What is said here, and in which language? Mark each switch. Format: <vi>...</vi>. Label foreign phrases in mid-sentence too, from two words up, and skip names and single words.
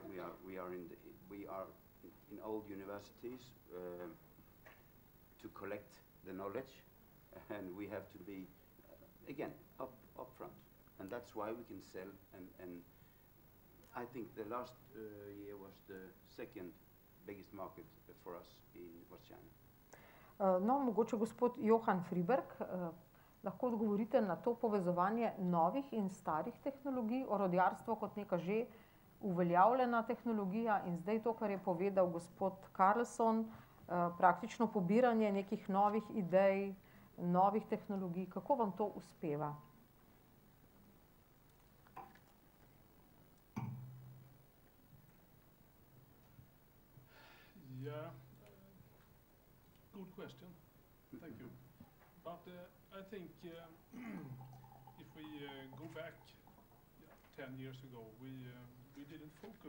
<en>We are in old universities to collect the knowledge, and we have to be again up front, and that's why we can sell. And I think the last year was the second biggest market for us in West China.</en> <sl>No, mogoče gospod Johan Friberg, lahko odgovorite na to povezovanje novih in starih tehnologij, orodjarstvo kot neka že uveljavljena tehnologija in zdaj to, kar je povedal gospod Karlsson, praktično pobiranje nekih novih idej, novih tehnologij. Kako vam to uspeva?</sl> <en>Yeah. Good question. Thank you. But I think if we go back 10 years ago, we didn't focus.</en>